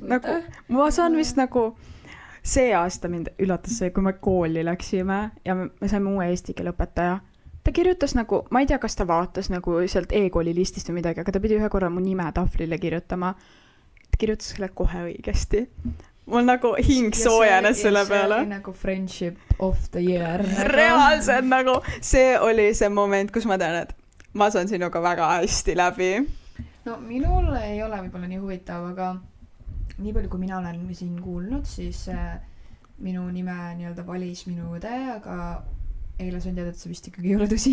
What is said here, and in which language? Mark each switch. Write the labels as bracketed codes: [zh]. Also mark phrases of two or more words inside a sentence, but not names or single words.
[et] Nagu, ma saan vist nagu see aasta mind üllatas see, kui me kooli läksime ja me saime uue eesti keele õpetaja. Ta kirjutas nagu, ma ei tea, kas ta vaatas nagu sealt e-kooli listist või midagi, aga ta pidi ühe korra mu nime tahvlile kirjutama. Ta kirjutas selle kohe õigesti. Mul nagu hing soojenes selle peale. See oli nagu [en] friendship of the year. [et] Reaalselt nagu, see oli see moment, kus ma tean, et ma saan sinuga väga hästi läbi. No minul ei ole võib-olla nii huvitav, aga nii palju, kui mina olen siin kuulnud, siis minu nime nii-öelda valis minu õde, aga Eile sain teada, et see vist ikkagi ei ole tõsi.